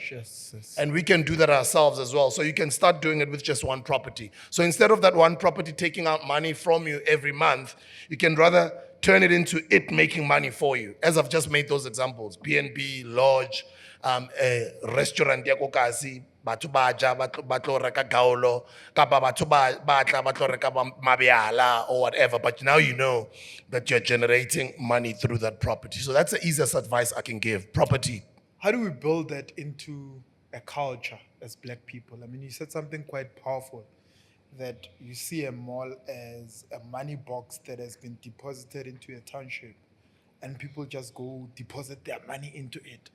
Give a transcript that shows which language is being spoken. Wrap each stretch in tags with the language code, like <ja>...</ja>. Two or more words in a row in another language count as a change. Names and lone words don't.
<en>Yes. And we can do that ourselves as well. So you can start doing it with just one property. So instead of that one property taking out money from you every month, you can rather turn it into it making money for you. As I've just made those examples, B&B, lodge, a restaurant,</en> <st>batho ba ja ba tlo reka gaolo kapa batho ba tla ba tlo reka mabeala</st> <en>or whatever, but now you know that you're generating money through that property. So that's the easiest advice I can give. Property. How do we build that into a culture as black people? I mean, you said something quite powerful, that you see a mall as a money box that has been deposited into a township, and people just go deposit their money into it.</en>